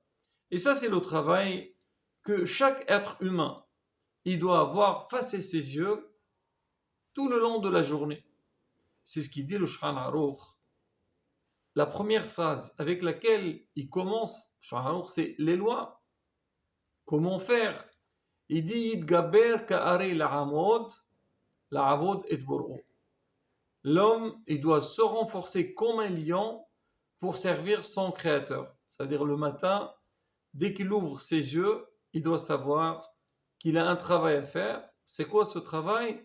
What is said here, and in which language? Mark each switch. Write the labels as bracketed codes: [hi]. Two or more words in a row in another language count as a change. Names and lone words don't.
[fr] Et ça, c'est le travail que chaque être humain, il doit avoir face à ses yeux tout le long de la journée. C'est ce qu'il dit le Shulchan Aruch. La première phrase avec laquelle il commence, Shulchan Aruch, c'est les lois. Comment faire? Il dit [he] יתגבר כארי לעמוד את בוראו. [fr] L'homme, il doit se renforcer comme un lion pour servir son créateur. C'est-à-dire le matin, dès qu'il ouvre ses yeux, il doit savoir qu'il a un travail à faire. C'est quoi ce travail?